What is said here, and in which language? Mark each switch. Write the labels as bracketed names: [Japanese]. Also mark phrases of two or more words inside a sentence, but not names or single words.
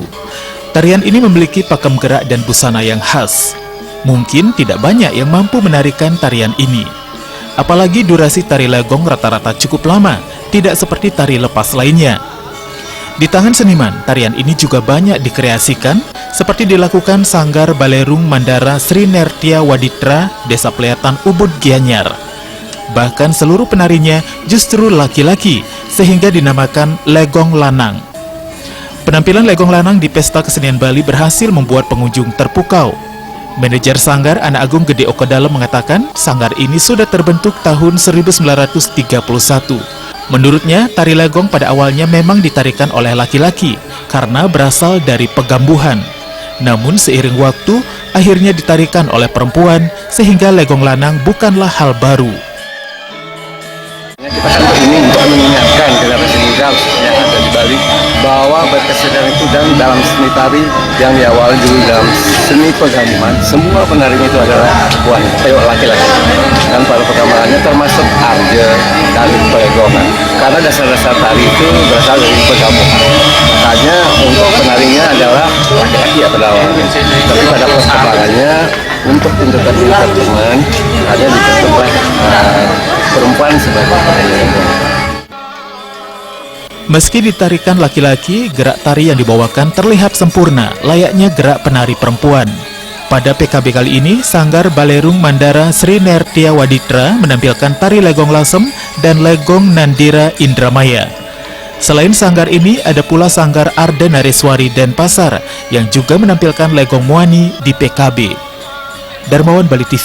[Indonesian] Tarian ini memiliki pakem gerak dan busana yang khas. Mungkin tidak banyak yang mampu menarikan tarian ini. Apalagi durasi tari legong rata-rata cukup lama, tidak seperti tari lepas lainnya. Di tangan seniman, tarian ini juga banyak dikreasikan, seperti dilakukan Sanggar Balerung Mandara Sri Nertia Waditra, Desa Pleatan, Ubud, Gianyar. Bahkan seluruh penarinya justru laki-laki, sehingga dinamakan Legong Lanang. Penampilan Legong Lanang di Pesta Kesenian Bali berhasil membuat pengunjung terpukau. Manajer Sanggar Anak Agung Gede Okodalem mengatakan sanggar ini sudah terbentuk tahun 1931. Menurutnya, tari legong pada awalnya memang ditarikan oleh laki-laki karena berasal dari Pegambuhan. Namun seiring waktu, akhirnya ditarikan oleh perempuan sehingga Legong Lanang bukanlah hal baru. Kita kantor ini untuk mengingatkan kepada seniman yang ada di Bali bahwa berkesenian itu dan dalam seni tari yang diawali dulu dalam seni Pegambuhan, semua penarinya itu adalah perempuan, laki-laki. Dan pada perkembangannya termasuk arja, tari pelegongan. Karena dasar-dasar tari itu berasal dari Pegambuhan. Makanya untuk penarinya adalah laki-laki ya pada awalnya. Tapi pada perkembangannya untuk tingkatan teman hanya dibentuk oleh perempuan sebagai penari. Meski ditarikan laki-laki, gerak tari yang dibawakan terlihat sempurna, layaknya gerak penari perempuan. Pada PKB kali ini, Sanggar Balerung Mandara Sri Nertia Waditra menampilkan tari Legong Lasem dan Legong Nandira Indramaya. Selain sanggar ini, ada pula Sanggar Arda Nareswari Denpasar yang juga menampilkan Legong Muani di PKB. Darmawan, Bali TV.